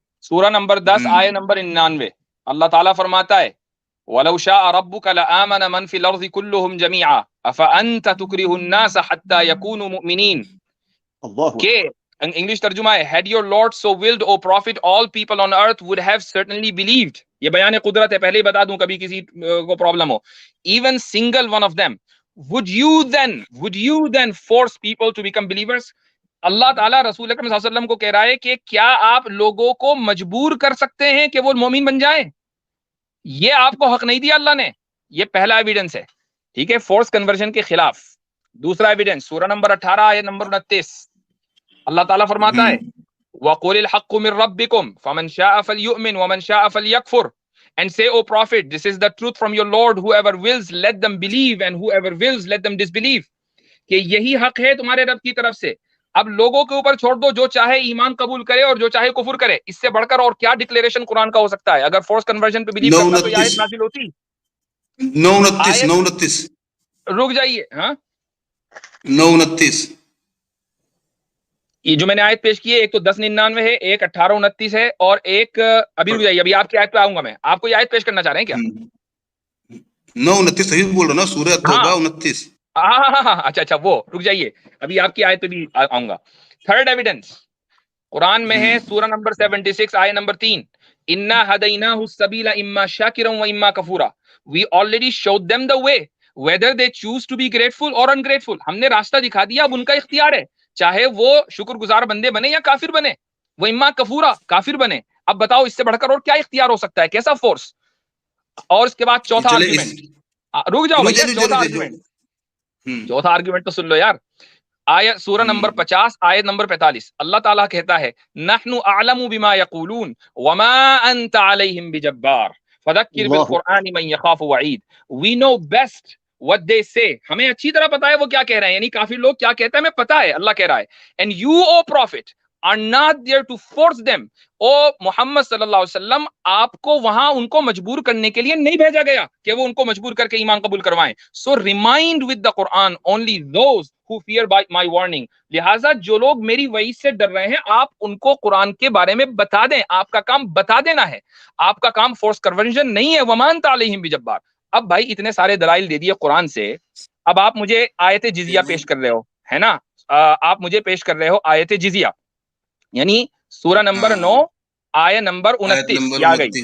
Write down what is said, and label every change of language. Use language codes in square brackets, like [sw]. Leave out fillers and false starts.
[ar] سورہ نمبر 10 آیت نمبر 99 اللہ تعالیٰ فرماتا ہے وَلَوْ شَاءَ رَبُّكَ لَآمَنَ مَنْ فِي الْأَرْضِ كُلُّهُمْ جَمِيعًا أَفَأَنْتَ تُكْرِهُ النَّاسَ حَتَّى يَكُونُوا مُؤْمِنِينَ [ur] کہ انگلش ترجمہ ہے [en] had your Lord so willed O prophet all people on earth would have certainly believed. [ur] یہ بیان قدرت ہے، پہلے ہی بتا دوں کبھی کسی کو problem ہو. [en] even single one of them would you then force people to become believers. [ur] اللہ تعالیٰ رسول اکرم صلی اللہ علیہ وسلم کو کہہ رہا ہے کہ کیا آپ لوگوں کو مجبور کر سکتے ہیں کہ وہ مومن بن جائیں؟ یہ آپ کو حق نہیں دیا اللہ نے. یہ پہلا ایویڈنس ہے، ٹھیک ہے، فورس کنورژن کے خلاف. دوسرا ایویڈنس سورہ نمبر 18 آیت نمبر 29 اللہ تعالیٰ فرماتا ہے [ar] وَقُلِ الْحَقُّ مِنْ رَبِّكُمْ فَمَنْ شَاءَ فَلْيُؤْمِنْ وَمَنْ شَاءَ فَلْيَكْفُرْ. [en] And say, O Prophet, this is the truth from your Lord. Whoever wills, let them believe, and whoever wills, let them disbelieve. [ur] کہ یہی حق ہے تمہارے رب کی طرف سے. اب لوگوں کے اوپر چھوڑ دو، جو چاہے ایمان قبول کرے اور جو چاہے کفر کرے. اس سے بڑھ کر اور کیا ڈکلیریشن قرآن کا ہو سکتا ہے؟ اگر فورس کنورژن پہ بلیو کرتا تو یہ آیت نازل ہوتی. 9:29 رک جائیے، ہاں 9:29 یہ جو میں نے آیت پیش کی ہے، ایک تو 10:99 ہے، ایک 18:29 ہے، اور ایک ابھی رک جائیے، ابھی آپ کی آیت پہ آؤں گا میں. آپ کو یہ آیت پیش کرنا چاہ رہے ہیں کیا؟ 9:29 صحیح بول رہا نا، سورہ توبہ 29. ہاں اچھا وہ رک جائیے، ابھی آپ کی آیت پہ بھی آؤں گا. تھرڈ ایویڈنس قرآن میں ہے سورہ نمبر 76 آیت number 3 [ar] اِنَّا هَدَيْنَاهُ السَّبِيلَ إِمَّا شَاكِرًا وَإِمَّا كَفُورًا. [en] We already showed them the way whether they choose to be grateful or ungrateful. [ur] ہم نے راستہ دکھا دیا، اب ان کا اختیار ہے، چاہے وہ شکر گزار بندے بنے یا کافر بنے. وہ اما کفورا کافر بنے. اب بتاؤ اس سے بڑھ کر اور کیا اختیار ہو سکتا ہے؟ کیسا فورس؟ اور اس کے بعد چوتھا آرگیومنٹ، رک جاؤ بھیا، چوتھا آرگیومنٹ تو سن لو یار. آیت سورہ نمبر 50 آیت نمبر 45 اللہ تعالیٰ کہتا ہے [ar] نحن اعلم بما یقولون وما انت علیہم بجبار فذکر بالقرآن من یخاف وعید. [en] We know best what they say. [ur] ہمیں اچھی طرح پتا ہے وہ کیا کہہ رہے ہیں، یعنی کافی لوگ کیا کہتے ہیں ہمیں پتا ہے، اللہ کہہ رہا ہے. [en] And you, O Prophet, are not there to force them. [ur] او محمد صلی اللہ علیہ وسلم، آپ کو وہاں ان کو مجبور کرنے کے لیے نہیں بھیجا گیا کہ وہ ان کو مجبور کر کے ایمان قبول کروائیں. [en] So remind with the Quran only those who fear by my warning. [ur] لہٰذا جو لوگ میری وعید سے ڈر رہے ہیں، آپ ان کو قرآن کے بارے میں بتا دیں. آپ کا کام بتا دینا ہے، آپ کا کام فورس کنورژن نہیں ہے. [ar] وَمَا أَنْتَ عَلَيْهِمْ بِجَبَّارٍ. [ur] اب بھائی اتنے سارے دلائل دے دیے قرآن سے، اب آپ مجھے آیت جزیہ پیش کر رہے ہو، ہے نا؟ آپ مجھے پیش کر رہے ہو آیت جزیہ، یعنی سورہ نمبر 9 آیت نمبر 29 آ گئی.